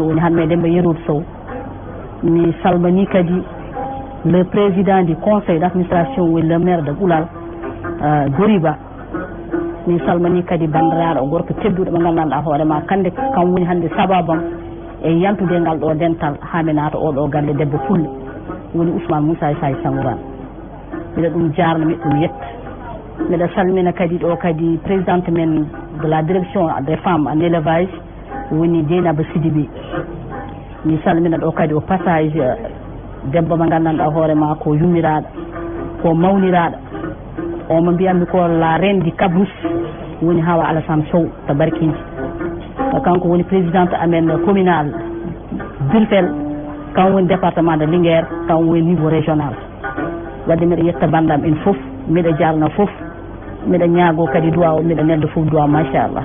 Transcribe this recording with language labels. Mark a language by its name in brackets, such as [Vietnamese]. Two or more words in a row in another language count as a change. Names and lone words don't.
[Fula] woni Hammet Demba Yerodu Sow mi salmini kadi [French] le président du conseil d'administration [Fula] woni [French] le maire de [Fula] Ɓoulal Goriba mi salmini kadi bandiraɗo gorko tedduɗo ɓe gandanɗa hoorema kande kam woni hande sababam e yantude ngal ɗo dental ha mi naata oɗo galle debbo fullo woni Ousmane Moussa Sadio Sangourane miɗa ɗum jarno miɗa ɗum yetta miɗa salmina kadi ɗo kadi présidente men [French] de la direction des femmes en élevage [Fula] woni Dieynaba Sidibé mi salmina ɗo kadi [French] au passage [Fula] debbo mo gandanɗa hoorema ko yummiraɗo ko mawniraɗo o mo mbiyanmi ko [French] la reine du [Fula] Kabrousse woni Hawa Alassane Sow to Barkinji kanko woni présidente amen communal Birfel kan woni [French] département de [Fula] Linguére kan woni [French] niveau régional [Fula] wadde mbiɗa yetta bandam en foof mbiɗa jarna foof mbiɗa ñaago kadi duwa o mbiɗa neldo foof duwa machallah